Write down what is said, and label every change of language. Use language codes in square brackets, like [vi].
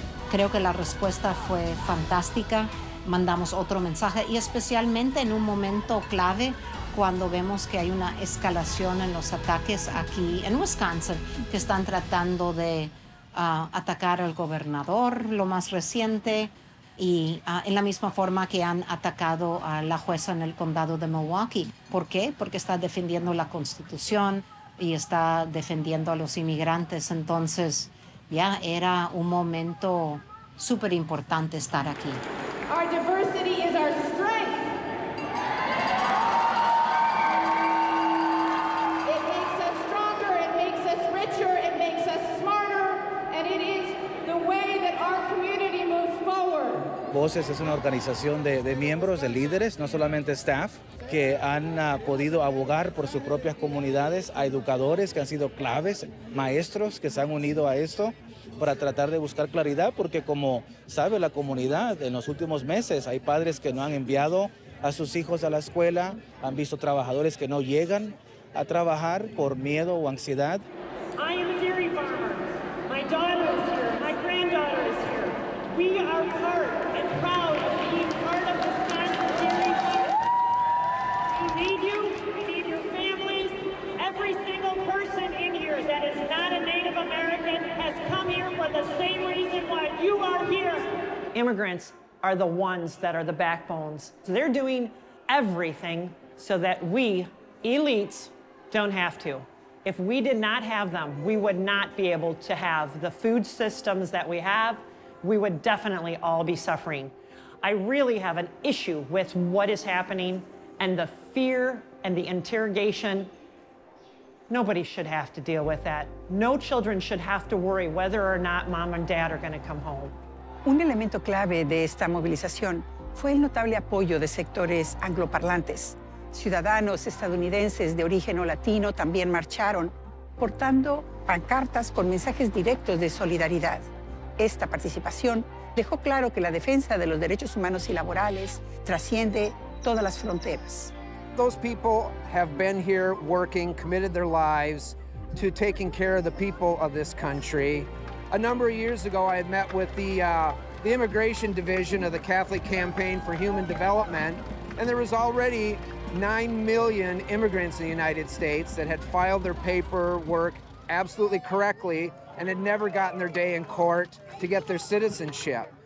[es] Creo que la respuesta fue fantástica. Mandamos otro mensaje y especialmente en un momento clave cuando vemos que hay una escalación en los ataques aquí en Wisconsin, que están tratando de atacar al gobernador, lo más reciente, y en la misma forma que han atacado a la jueza en el condado de Milwaukee. ¿Por qué? Porque está defendiendo la Constitución y está defendiendo a los inmigrantes. Entonces, ya era un momento súper importante estar aquí. [en] Our diversity is our strength. It makes us stronger, it makes us richer, it makes us smarter, and it is the way that our community moves forward. [es] Voces es una organización de miembros, de líderes, no solamente staff, que han podido abogar por sus propias comunidades, a educadores que han sido claves, maestros que se han unido a esto para tratar de buscar claridad, porque como sabe la comunidad, en los últimos meses hay padres que no han enviado a sus hijos a la escuela, han visto trabajadores que no llegan a trabajar por miedo o ansiedad. [en] I am a dairy farmer. My daughter is here. My granddaughter is here. We are part and proud of being part of Wisconsin dairy farm. We need you. We need your families. Every single person in here that is not a Native American has come here for the same reason why you are here. Immigrants are the ones that are the backbones. So they're doing everything so that we, elites, don't have to. If we did not have them, we would not be able to have the food systems that we have. We would definitely all be suffering. I really have an issue with what is happening and the fear and the interrogation. Nobody should have to deal with that. No children should have to worry whether or not mom and dad are going to come home. [es] Un elemento clave de esta movilización fue el notable apoyo de sectores angloparlantes. Ciudadanos estadounidenses de origen o latino también marcharon, portando pancartas con mensajes directos de solidaridad. Esta participación dejó claro que la defensa de los derechos humanos y laborales trasciende todas las fronteras. [en] Those people have been here working, committed their lives, to taking care of the people of this country. A number of years ago, I had met with the Immigration Division of the Catholic Campaign for Human Development, and there was already 9 million immigrants in the United States that had filed their paperwork absolutely correctly and had never gotten their day in court to get their citizenship.